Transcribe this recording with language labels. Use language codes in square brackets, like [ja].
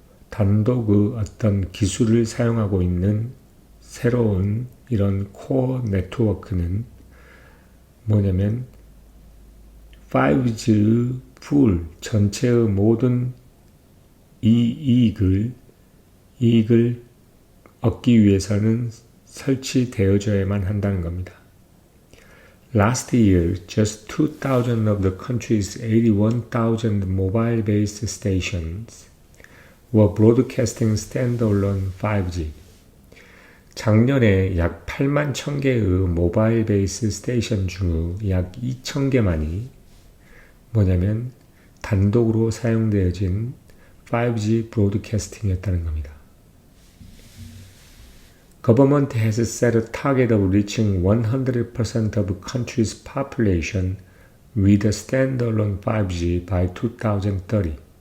[ko] 단독의 어떤 기술을 사용하고 있는 새로운 이런 코어 네트워크는 뭐냐면 5G의 풀 전체의 모든 이익을 얻기 위해서는 설치되어져야만 한다는 겁니다. [en] Last year, just 2,000 of the country's 81,000 mobile-based stations were broadcasting standalone 5G. [ko] 작년에 약 8만 1,000개의 모바일 베이스 스테이션 중 약 2,000개만이 뭐냐면 단독으로 사용되어진 5G 브로드캐스팅이었다는 겁니다. [en] Government has set a target of reaching 100% of the country's population with a standalone 5G by 2030.